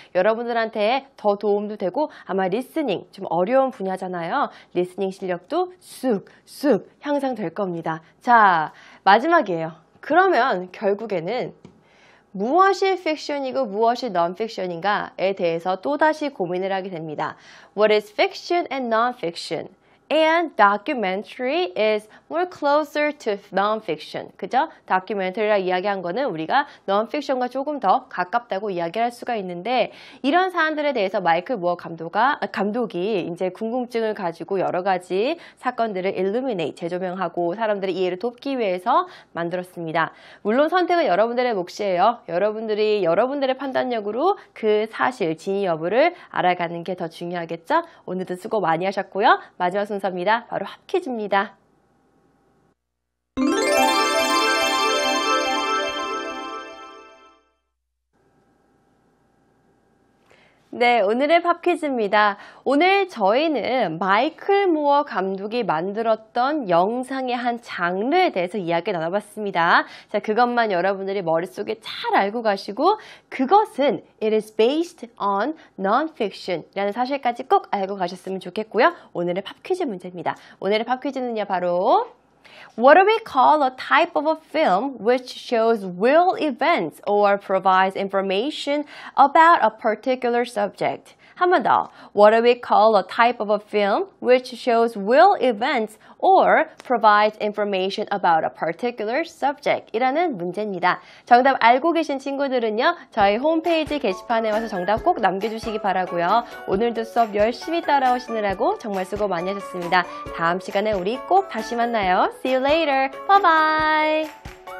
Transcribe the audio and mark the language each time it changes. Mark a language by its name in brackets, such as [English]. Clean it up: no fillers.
[Korean] 여러분들한테 더 도움도 되고 아마 리스닝 좀 어려운 분야잖아요. 리스닝 실력도 쑥 향상될 겁니다. 자, 마지막이에요. 그러면 결국에는 무엇이 픽션이고 무엇이 non-fiction인가에 대해서 또다시 고민을 하게 됩니다. [English] What is fiction and non-fiction? And documentary is more closer to non-fiction. [Korean] 그죠? 다큐멘터리라 이야기한 거는 우리가 non-fiction과 조금 더 가깝다고 이야기할 수가 있는데 이런 사안들에 대해서 마이클 무어 감독이 이제 궁금증을 가지고 여러 가지 사건들을 illuminate, 재조명하고 사람들의 이해를 돕기 위해서 만들었습니다. 물론 선택은 여러분들의 몫이에요. 여러분들이 여러분들의 판단력으로 그 사실, 진위 여부를 알아가는 게 더 중요하겠죠? 오늘도 수고 많이 하셨고요. 마지막 순서입니다. 바로 핫퀴즈입니다. 네, 오늘의 팝 퀴즈입니다. 오늘 저희는 마이클 무어 감독이 만들었던 영상의 한 장르에 대해서 이야기 나눠봤습니다. 자, 그것만 여러분들이 머릿속에 잘 알고 가시고 그것은 [English] it is based on non-fiction [Korean] 라는 사실까지 꼭 알고 가셨으면 좋겠고요. 오늘의 팝 퀴즈 문제입니다. 오늘의 팝 퀴즈는요, 바로 [English] What do we call a type of a film which shows real events or provides information about a particular subject? [Korean] 한 번 더. [English] What do we call a type of a film which shows real events or provides information about a particular subject? [Korean] 이라는 문제입니다. 정답 알고 계신 친구들은요, 저희 홈페이지 게시판에 와서 정답 꼭 남겨주시기 바라고요. 오늘도 수업 열심히 따라오시느라고 정말 수고 많이 하셨습니다. 다음 시간에 우리 꼭 다시 만나요. [English] See you later. Bye bye.